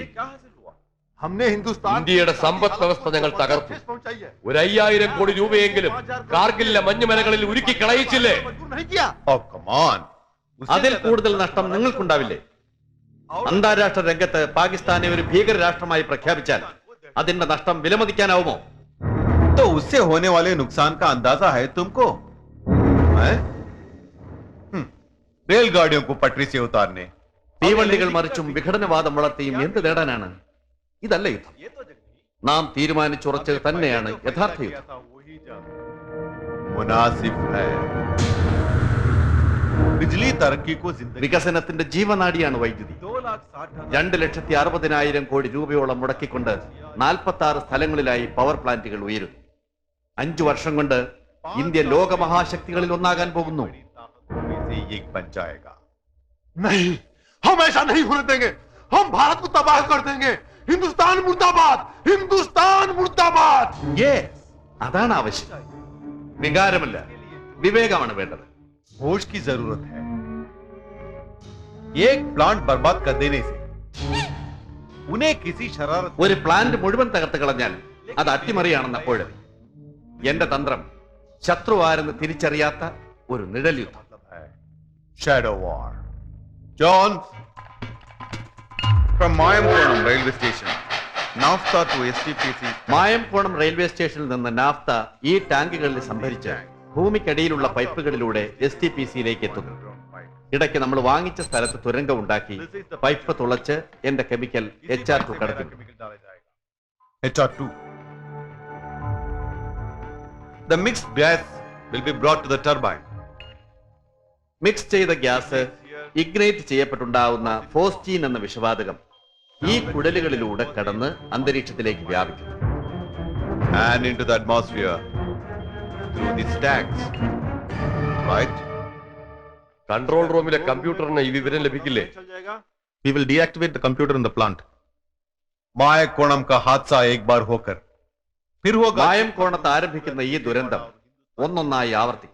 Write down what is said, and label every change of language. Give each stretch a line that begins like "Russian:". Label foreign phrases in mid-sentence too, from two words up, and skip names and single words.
Malayalam: ഇന്ത്യയുടെ സമ്പദ് വ്യവസ്ഥ ഞങ്ങൾ തകർത്തു. 5000 കോടി രൂപയെങ്കിലും കാർഗിലിലെ മഞ്ഞുമലകളിൽ ഉരുക്കി കളയിച്ചില്ലേ? അതിൽ കൂടുതൽ നഷ്ടം നിങ്ങൾക്കുണ്ടാവില്ലേ? അന്താരാഷ്ട്ര രംഗത്ത് പാകിസ്ഥാനെ ഒരു ഭീകര രാഷ്ട്രമായി പ്രഖ്യാപിച്ചാൽ അതിന്റെ നഷ്ടം വിലമതിക്കാനാവുമോ?
Hindi: तो उससे होने वाले नुकसान का अंदाजा है तुमको? रेलगाड़ियों को पटरी से उतारने,
Malayalam: തീവണ്ടികൾ മറിച്ചും വിഘടനവാദം വളർത്തിയും എന്ത് നേടാനാണ്? ഇതല്ല യുദ്ധം. നാം തീരുമാനിച്ചുറച്ചത് തന്നെയാണ് യഥാർത്ഥ യുദ്ധം.
Hindi: मुनासिब है. बिजली तरक्की को जिंदगी
Malayalam: വികസനത്തിന്റെ ജീവനാഡിയാണ് വൈദ്യുതി. 2,60,000 കോടി രൂപയോളം മുടക്കിക്കൊണ്ട് 46 സ്ഥലങ്ങളിലായി പവർ പ്ലാന്റുകൾ ഉയരും. 5 വർഷം കൊണ്ട് ഇന്ത്യ ലോകമഹാശക്തികളിൽ ഒന്നാകാൻ പോകുന്നു.
Hindi: से एक बन जाएगा. नहीं, हम ऐसा नहीं होने देंगे. हम भारत को तबाह कर देंगे. हिंदुस्तान मुर्दाबाद, हिंदुस्तान मुर्दाबाद.
Malayalam: അതാണ് ആവശ്യം. വികാരമല്ല, വിവേകമാണ് വേണ്ടത്.
Hindi: होश की जरूरत है. एक प्लांट बर्बाद कर देने से उन्हें किसी शरारत
Malayalam: ഒരു പ്ലാന്റ് മുഴുവൻ തകർത്ത് കളഞ്ഞാൽ അത് അട്ടിമറിയാണെന്ന് അപ്പോഴും. എന്റെ തന്ത്രം ശത്രുവാരെന്ന് തിരിച്ചറിയാത്ത ഒരു നിഴൽ യുദ്ധം.
English: shadow war. John, from Mayamkonam railway station, naphtha to STPC.
Malayalam: മായംകോണം റെയിൽവേ സ്റ്റേഷനിൽ നിന്ന് നാഫ്ത ഈ ടാങ്കുകളിൽ സംഭരിച്ച് ഭൂമിക്കടിയിലുള്ള പൈപ്പുകളിലൂടെ STPC-യിലേക്ക് എത്തുന്നു. ഇടയ്ക്ക് നമ്മൾ വാങ്ങിച്ച സ്ഥലത്ത് തുരങ്കം ഉണ്ടാക്കി പൈപ്പ് തുളച്ച് എന്റെ കെമിക്കൽ HR2 കടത്തുന്നു. HR2.
English: The mixed gas will be brought to the turbine.
Malayalam: മിക്സ് ചെയ്ത ഗ്യാസ് ഇഗ്നൈറ്റ് ചെയ്യപ്പെട്ടുണ്ടാവുന്ന ഫോസ്റ്റീൻ എന്ന വിഷവാതകം ഈ കുഴലുകളിലൂടെ കടന്ന് അന്തരീക്ഷത്തിലേക്ക് വ്യാപിക്കുന്നു.
English: And into the atmosphere through these tanks. Right?
Malayalam: കൺട്രോൾ റൂമിലെ കമ്പ്യൂട്ടറിന് ഈ വിവരം ലഭിക്കില്ലേ?
English: We will deactivate the computer in the plant.
Hindi: Mayakonam का हादसा एक बार होकर फिर होगा.
Malayalam: മായംകോണത്ത് ആരംഭിക്കുന്ന ഈ ദുരന്തം ഒന്നൊന്നായി ആവർത്തിക്കും.